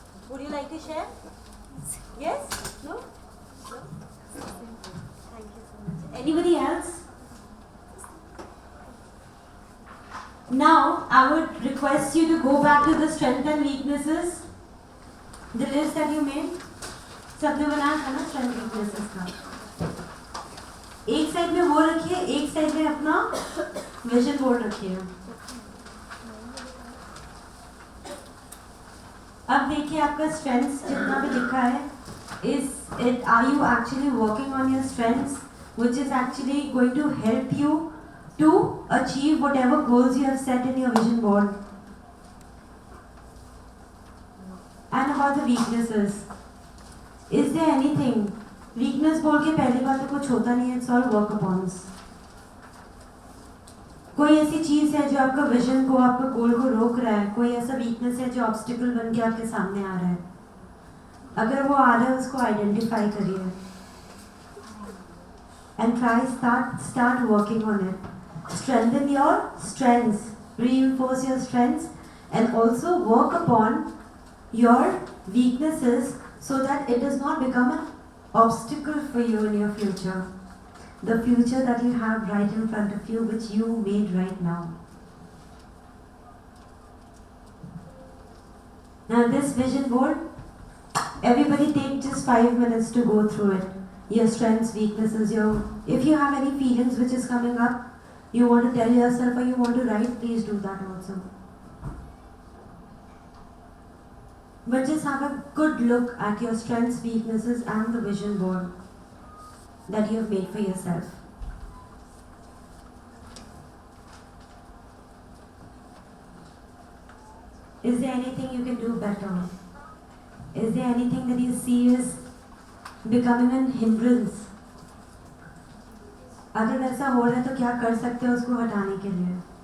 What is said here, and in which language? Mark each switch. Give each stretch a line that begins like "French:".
English: Would you like to share? Yes? No? No? Thank you so much. Anybody else? Now, I would request you to go back to the strengths and weaknesses. The list that you made.
Hindi: सबने बनाया था ना strength weaknesses का. एक side में वो रखिए, एक साइड में अपना vision board रखिए. अब देखिए आपका strengths जितना भी लिखा है,
English: are you actually working on your strengths, which is actually going to help you to achieve whatever goals you have set in your vision board? And about the weaknesses. Is there anything?
Hindi: Weakness बोल के पहली बात तो कुछ होता नहीं है,
English: it's all work upons.
Hindi: कोई ऐसी चीज़ है जो आपका विजन को, आपका गोल को रोक रहा है, कोई ऐसा वीकनेस है जो ऑब्स्टिकल बन के आपके सामने आ रहा है. अगर वो आ रहा है उसको आइडेंटिफाई करिए
English: and start working on it. Strengthen your strengths, reinforce your strengths, and also work upon your weaknesses so that it does not become an obstacle for you in your future. The future that you have right in front of you, which you made right now. Now this vision board, everybody take just 5 minutes to go through it. Your strengths, weaknesses, if you have any feelings which is coming up, you want to tell yourself or you want to write, please do that also. But just have a good look at your strengths, weaknesses and the vision board that you have made for yourself. Is there anything you can do better? Is there anything that you see is becoming an hindrance?
Hindi: अगर ऐसा हो रहा है तो क्या कर सकते हो उसको हटाने के लिए?